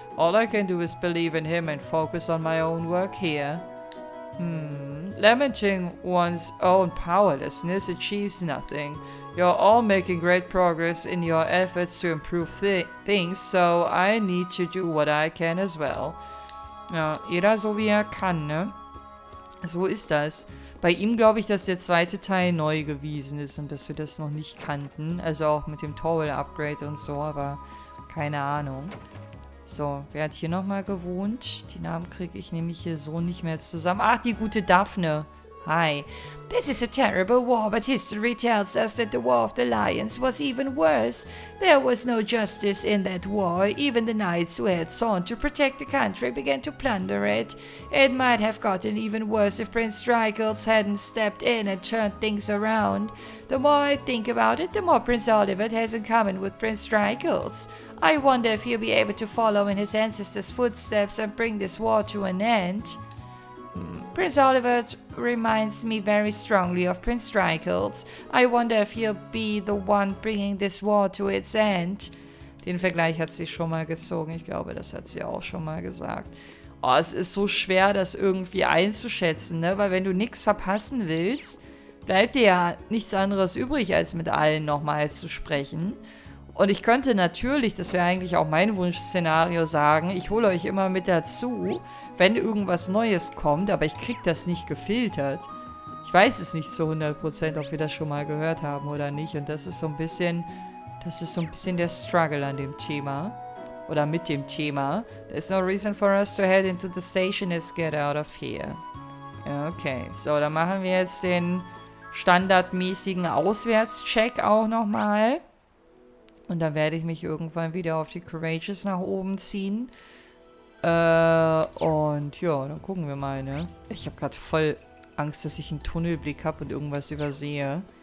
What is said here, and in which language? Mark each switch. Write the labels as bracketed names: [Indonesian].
[English] All I can do is believe in him and focus on my own work here. Lamenting one's own powerlessness achieves nothing. You're all making great progress in your efforts to improve things, so I need to do what I can as well. [German] Ja, jeder so wie er kann, ne? So ist das. Bei ihm glaube ich, dass der zweite Teil neu gewesen ist und dass wir das noch nicht kannten. Also auch mit dem Towel-Upgrade und so, aber keine Ahnung. So, wer hat hier nochmal gewohnt? Die Namen kriege ich nämlich hier so nicht mehr zusammen. Ach, die gute Daphne. Hi. [English] This is a terrible war, but history tells us that the War of the Lions was even worse. There was no justice in that war. Even the knights who had sworn to protect the country began to plunder it. It might have gotten even worse if Prince Strikels hadn't stepped in and turned things around. The more I think about it, the more Prince Oliver has in common with Prince Strikels. I wonder if he'll be able to follow in his ancestors' footsteps and bring this war to an end. Prince Oliver reminds me very strongly of Prince Strikels. I wonder if he'll be the one bringing this war to its end. [German] Den Vergleich hat sie schon mal gezogen. Ich glaube, das hat sie auch schon mal gesagt. Oh, es ist so schwer, das irgendwie einzuschätzen, ne? Weil wenn du nichts verpassen willst, bleibt dir ja nichts anderes übrig, als mit allen nochmal zu sprechen. Und ich könnte natürlich, das wäre eigentlich auch mein Wunschszenario, sagen, ich hole euch immer mit dazu, wenn irgendwas Neues kommt, aber ich krieg das nicht gefiltert. Ich weiß es nicht zu 100%, ob wir das schon mal gehört haben oder nicht. Und das ist so ein bisschen der Struggle an dem Thema. Oder mit dem Thema. [English] There's no reason for us to head into the station, let's get out of here. [German] Okay, so, dann machen wir jetzt den standardmäßigen Auswärtscheck auch nochmal. Und dann werde ich mich irgendwann wieder auf die Courageous nach oben ziehen. Und ja, dann gucken wir mal, ne? Ich habe gerade voll Angst, dass ich einen Tunnelblick habe und irgendwas übersehe.